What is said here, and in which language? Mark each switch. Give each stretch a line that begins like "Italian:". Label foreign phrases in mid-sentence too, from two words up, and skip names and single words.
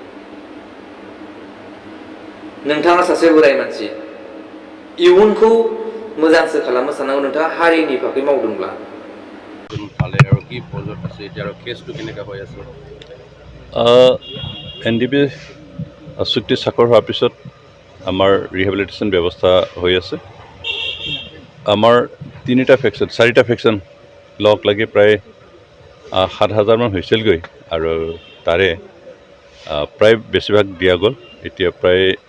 Bodo: नोंथाङा सासे बोराय मानसि इयुनखौ मोजांसो खालामनो साननांगौ नोंथाङा हारिनि फारसे मावदोंब्ला
Assamese: एनডিএফবি চুক্তি স্বাক্ষৰ হোৱাৰ পিছত আমাৰ ৰিহেবিলিটেশ্যন ব্যৱস্থা হৈ আছে আমাৰ 4টা ফেকশ্যন লগ লাগি প্ৰায় 7,000 মান হৈছিলগৈ আৰু তাৰে প্ৰায় বেছিভাগ দিয়া গ'ল এতিয়া প্ৰায়